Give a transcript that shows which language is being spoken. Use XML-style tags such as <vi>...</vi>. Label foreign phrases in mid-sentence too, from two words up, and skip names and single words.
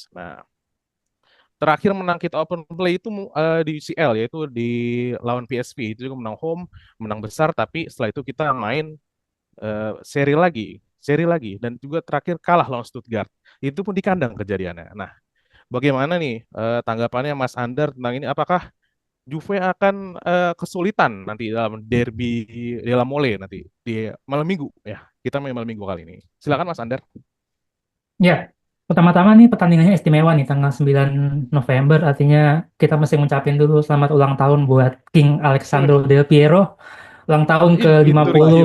<id>Nah, terakhir menang kita</id> <en>open play</en> <id>itu di UCL yaitu di lawan PSV itu juga menang home, menang besar tapi setelah itu kita main seri lagi dan juga terakhir kalah lawan Stuttgart. Itu pun di kandang kejadiannya. Nah, bagaimana nih tanggapannya Mas Andar tentang ini? Apakah Juve akan kesulitan nanti dalam derby della Mole nanti di malam minggu ya? Kita main malam minggu kali ini. Silakan Mas Andar. Ya, pertama-tama nih pertandingannya istimewa nih tanggal 9 November, artinya kita mesti ngucapin dulu selamat ulang tahun buat King Alessandro Hmm. Del Piero, ulang tahun ke-50,</id>